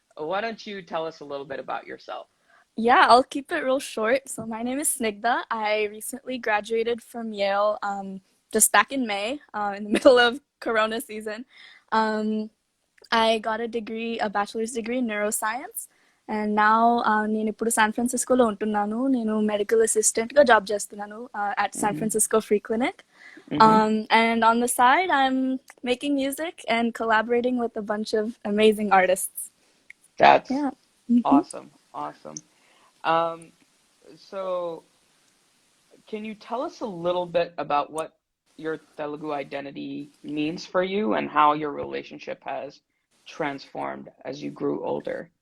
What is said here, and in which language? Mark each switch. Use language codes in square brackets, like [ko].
[en] why don't you tell us a little bit about yourself? Yeah, I'll keep it real short. So my name is Snigda. I recently graduated from Yale just back in May, in the middle of Corona season. Um, I got a bachelor's degree in neuroscience. And now [te] నేను ఇప్పుడు San ఫ్రాన్సిస్కోలో ఉంటున్నాను. నేను medical అసిస్టెంట్గా job చేస్తున్నాను [en] at San Mm-hmm. Francisco Free Clinic. Mm-hmm. And on the side, I'm making music and collaborating with a bunch of amazing artists. That's Yeah. Hmm. awesome. Um, so can you tell us a little bit about what your Telugu identity means for you and how your relationship has transformed as you grew older?